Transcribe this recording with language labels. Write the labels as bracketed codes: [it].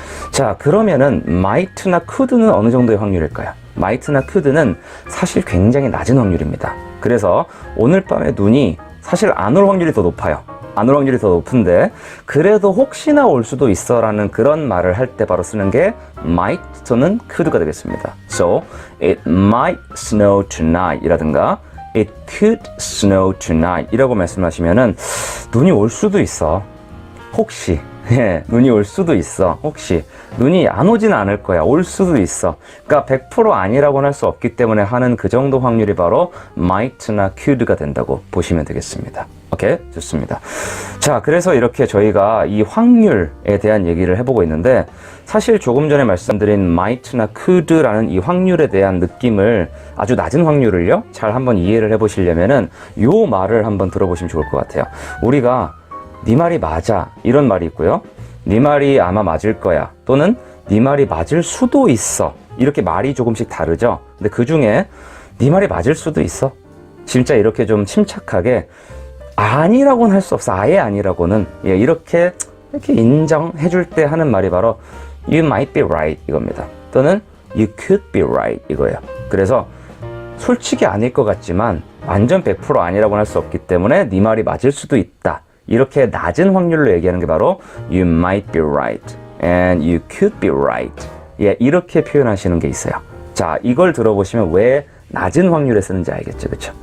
[ko] 자, 그러면은 might나 could는 어느 정도의 확률일까요? might나 could는 사실 굉장히 낮은 확률입니다. 그래서 오늘 밤에 눈이 사실 안 올 확률이 더 높아요. 안 올 확률이 더 높은데 그래도 혹시나 올 수도 있어 라는 그런 말을 할 때 바로 쓰는 게 might 또는 could가 되겠습니다. [en] So, it might snow tonight [ko] 이라든가 [en] it could snow tonight [ko] 이라고 말씀하시면은 눈이 올 수도 있어, 혹시, 예, 눈이 올 수도 있어. 혹시 눈이 안 오진 않을 거야. 올 수도 있어. 그러니까 100% 아니라고는 할 수 없기 때문에 하는 그 정도 확률이 바로 might나 could가 된다고 보시면 되겠습니다. 오케이, 좋습니다. 자, 그래서 이렇게 저희가 이 확률에 대한 얘기를 해보고 있는데, 사실 조금 전에 말씀드린 might나 could라는 이 확률에 대한 느낌을, 아주 낮은 확률을요, 잘 한번 이해를 해보시려면은 요 말을 한번 들어보시면 좋을 것 같아요. 우리가 네 말이 맞아, 이런 말이 있고요. 네 말이 아마 맞을 거야, 또는 네 말이 맞을 수도 있어. 이렇게 말이 조금씩 다르죠. 근데 그 중에 네 말이 맞을 수도 있어, 진짜 이렇게 좀 침착하게 아니라고는 할 수 없어, 아예 아니라고는, 예, 이렇게 인정해 줄 때 하는 말이 바로 [en] you might be right [ko] 이겁니다. 또는 [en] you could be right [ko] 이거예요. 그래서 솔직히 아닐 것 같지만 완전 100% 아니라고는 할 수 없기 때문에 네 말이 맞을 수도 있다, 이렇게 낮은 확률로 얘기하는 게 바로 [en] you might be right and you could be right. [ko] 예, 이렇게 표현하시는 게 있어요. 자, 이걸 들어보시면 왜 낮은 확률에 쓰는지 알겠죠, 그렇죠?